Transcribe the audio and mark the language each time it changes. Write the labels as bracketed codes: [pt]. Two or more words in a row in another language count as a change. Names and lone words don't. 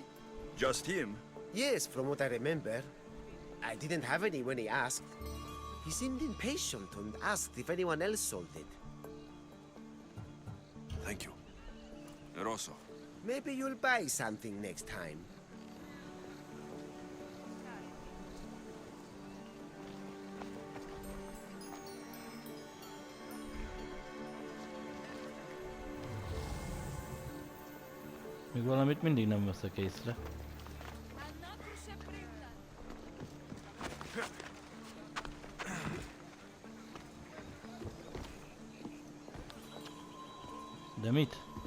[en] Just him? Yes, from what I remember. I didn't have any when he asked. He seemed impatient and asked if anyone else sold it. Thank you. Eroso. Maybe you'll buy something next time. [hu] Még valamit mindig nem veszek észre. De mit?